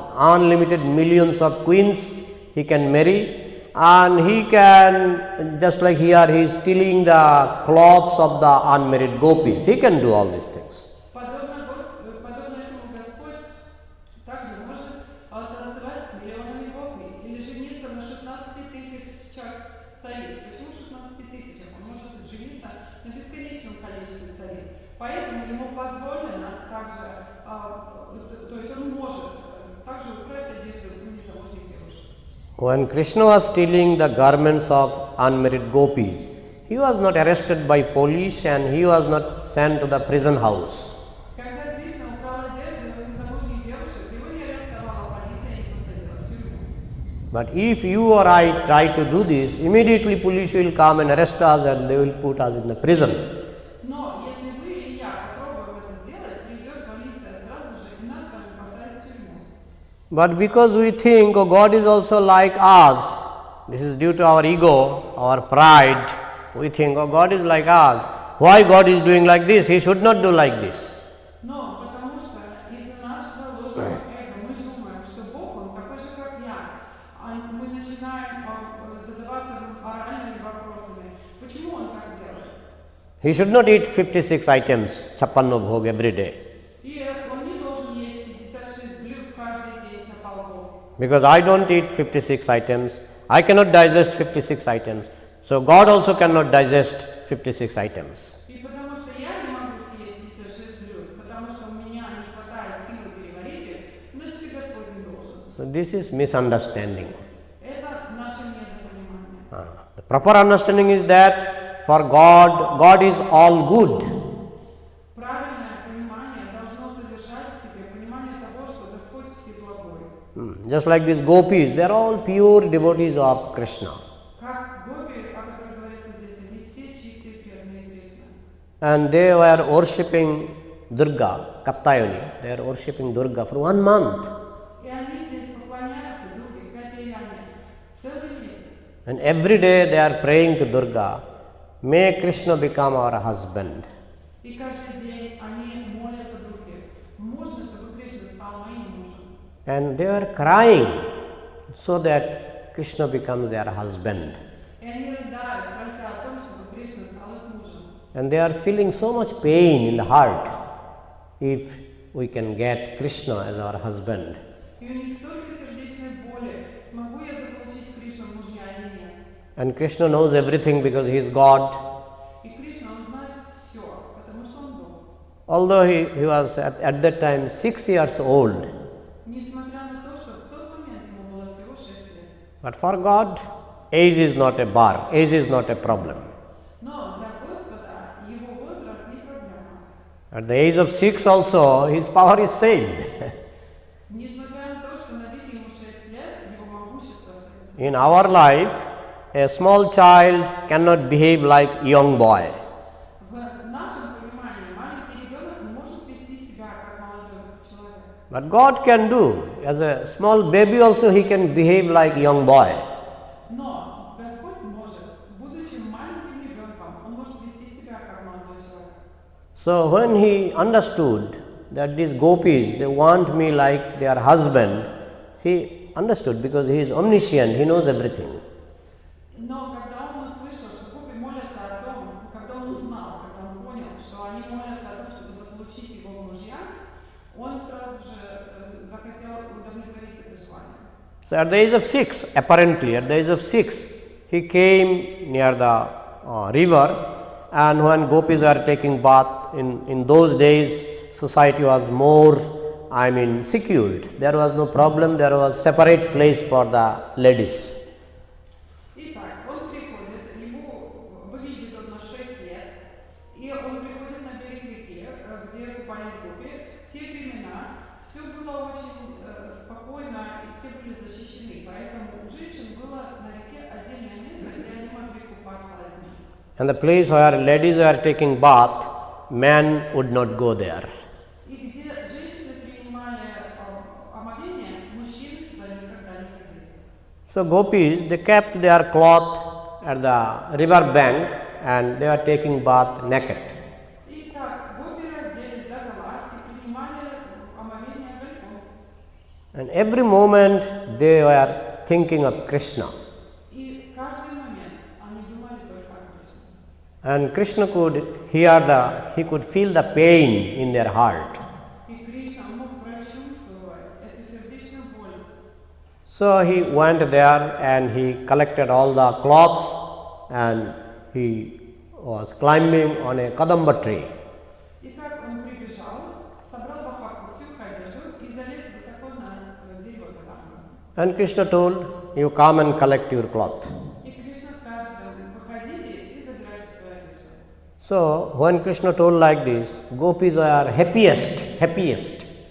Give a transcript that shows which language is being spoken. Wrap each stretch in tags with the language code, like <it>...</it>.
<en>Unlimited millions of queens he can marry. And he can, just like here, he is stealing the clothes of the unmarried gopis. He can do all these things.</en> <ru>Подобно этому Господь также может танцевать с миллионами гопи или жениться на 16 тысячах цариц. Почему 16 тысячах? Он может жениться на бесконечном количестве цариц. Поэтому ему позволено также, то есть он может также украсть одежду у незамужних девушек.</ru> <en>When Krishna was stealing the garments of unmarried gopis, he was not arrested by police and he was not sent to the prison house.</en> <ru>Когда Кришна украл одежду у незамужних девушек, его не арестовала полиция и не посадила в тюрьму.</ru> <en>But if you or I try to do this, immediately police will come and arrest us and they will put us in the prison.</en> <ru>Но если вы или я попробуем это сделать, придет полиция сразу же и нас с вами посадят в тюрьму.</ru> <en>But because we think, oh, God is also like us, this is due to our ego, our pride, We think, oh, God is like us. Why God is doing like this? He should not do like this.</en> <ru>Но потому что из-за нашего ложного эго мы думаем, что Бог, Он такой же, как я. А мы начинаем задаваться моральными вопросами. Почему Он так делает?</ru> <en>He should not eat 56 items, chappanno bhog every day.</en> <ru>И Он не должен есть 56 блюд каждый день чапал.</ru> <en>Because I don't eat 56 items. I cannot digest 56 items. So God also cannot digest 56 items.</en> <ru>И потому что я не могу съесть 56 блюд, потому что у меня не хватает силы переварить их, значит и Господь не должен.</ru> <en>So this is misunderstanding.</en> <ru>Это наше недопонимание.</ru> <en>The proper understanding is that for God, God is all good.</en> <ru>Правильное понимание должно содержать в себе понимание того, что Господь всеблагой.</ru> <en>Just like these gopis, they are all pure devotees of Krishna.</en> <ru>Как гопи, о которых говорится здесь, они все чистые преданные Кришны.</ru> <en>And they were worshipping Durga, Kattayani. They are worshipping Durga for 1 month.</en> <ru>И они здесь поклоняются Дурге, Катаяне, целый месяц.</ru> <en>And every day they are praying to Durga, may Krishna become our husband.</en> <ru>И каждый день они молятся Дурге. Можно, чтобы Кришна стал моим мужем.</ru> <en>And they are crying so that Krishna becomes their husband.</en> <ru>И они рыдают, прося о том, чтобы Кришна стал их мужем.</ru> <en>And they are feeling so much pain in the heart if we can get Krishna as our husband.</en> <ru>И у них столько сердечной боли. Смогу я заполучить Кришну в мужья или нет?</ru> <en>And Krishna knows everything because he is God.</en> <ru>И Кришна, он знает все, потому что он Бог.</ru> <en>Although he was at that time 6 years old.</en> <ru>Несмотря на то, что в тот момент ему было всего 6 лет.</ru> <en>But for God, age is not a bar, age is not a problem.</en> <ru>Но для Господа его возраст не проблема.</ru> <en>At the age of 6 also, his power is same.</en> <ru>Несмотря на то, что на вид ему 6 лет, его могущество остается.</ru> <en>In our life, a small child cannot behave like young boy.</en> <ru>В нашем понимании маленький ребенок может вести себя как молодой человек.</ru> <en>But God can do. As a small baby also he can behave like young boy.</en> <ru>Но Господь может, будучи маленьким ребенком, он может вести себя как молодой человек.</ru> <en>So when he understood that these gopis, they want me like their husband, he understood because he is omniscient, he knows everything.</en> <ru>Но когда он услышал, что гопи молятся о том, когда он узнал, когда он понял, что они молятся о том, чтобы заполучить его в мужья, он сразу же захотел удовлетворить это желание.</ru> <en>So at the age of 6, apparently at the age of 6, he came near the river, and when gopis were taking bath, in those days society was more, secured. There was no problem, there was separate place for the ladies.</en> <ru>Итак, он приходит, ему выглядит он на 6 лет, и он приходит на берег реки, где купались гопи. В те времена все было очень спокойно, и все были защищены, поэтому у женщин было на реке отдельное место, где они могли купаться одни.</ru> <en>And the place where ladies were taking bath, men would not go there.</en> <ru>И где женщины принимали омовение, мужчины туда никогда не ходили.</ru> <en>So gopis, they kept their cloth at the river bank and they were taking bath naked.</en> <ru>Итак, гопи разделись догола и принимали омовение голиком.</ru> <en>And every moment they were thinking of Krishna.</en> <ru>И каждый момент они думали только о Кришне.</ru> <en>And Krishna he could feel the pain in their heart.</en> <ru>И Кришна мог прочувствовать эту сердечную боль.</ru> <en>So he went there and he collected all the cloths and he was climbing on a kadamba tree.</en> <ru>Итак, он прибежал, собрал в охапку всю их одежду и залез высоко на дерево Кадамбы.</ru> <en>And Krishna told, you come and collect your cloth.</en> <ru>И Кришна скажет им, выходите и забирайте свою одежду.</ru> <en>So when Krishna told like this, gopis are happiest.</en>